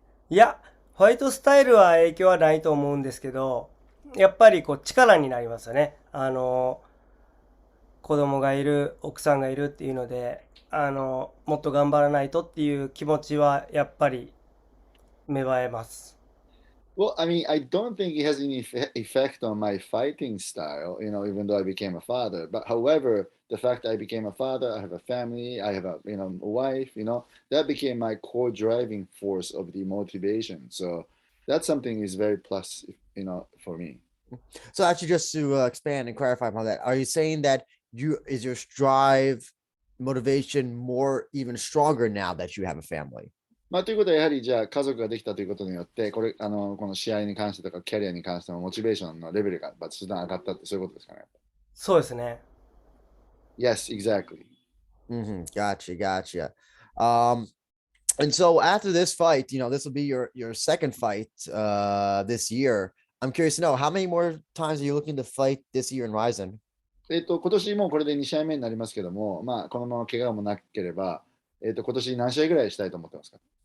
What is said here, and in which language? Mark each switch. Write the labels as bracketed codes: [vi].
[ja] いや、ファイトスタイルは影響はないと思うんですけど、やっぱりこう力になりますよね。子供がいる、奥さんがいるっていうので、もっと頑張らないとっていう気持ちはやっぱり芽生えます。 [en] Well, I don't think it has any effect on my fighting style, even though I became a father. But however, the fact that I became a father, I have a family, I have a wife, that became my core driving force of the motivation. So that's something is very plus, for me. So actually, just to expand and clarify upon that, are you saying that is your drive motivation more even stronger now that you have a family? [ja] まあ、ということはやはりじゃあ家族ができたということによってこの試合に関してとかキャリアに関してのモチベーションのレベルが別段上がったってそういうことですかね？そうですね。 [en] Yes, exactly. Gotcha. And so after this fight, this will be your second fight this year. I'm curious to know how many more times are you looking to fight this year in RIZIN? [ja] 今年もうこれで2試合目になりますけども、まあ、このまま怪我もなければ、今年何試合ぐらいしたいと思ってますか？